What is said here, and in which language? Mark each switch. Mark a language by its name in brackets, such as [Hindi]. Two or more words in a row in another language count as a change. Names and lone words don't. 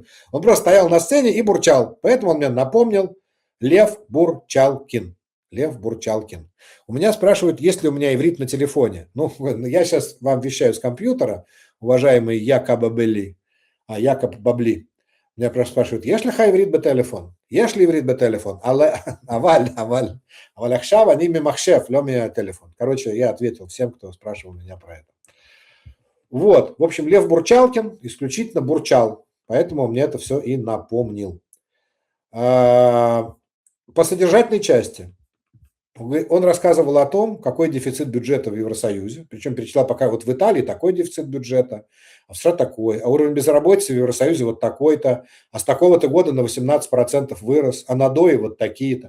[Russian] Он просто стоял на сцене и бурчал. Поэтому он мне напомнил Лев Бурчалкин. Лев Бурчалкин. У меня спрашивают, есть ли у меня иврит на телефоне. Ну, я сейчас вам вещаю с компьютера, уважаемый Якоб Бабли. Меня просто спрашивают, [Hebrew] יש לך עברית בטלפון? יש לי עברית בטלפון. אבל עכשיו אני ממחשב, לא מהטלефон. [Russian] Короче, я ответил всем, кто спрашивал меня про это. Вот, в общем, Лев Бурчалкин исключительно бурчал, поэтому он мне это все и напомнил. По содержательной части он рассказывал о том, какой дефицит бюджета в Евросоюзе, причем перечислял пока вот в Италии такой дефицит бюджета, а в США такой, а уровень безработицы в Евросоюзе вот такой-то, а с такого-то года на 18% вырос, а на ДОИ вот такие-то.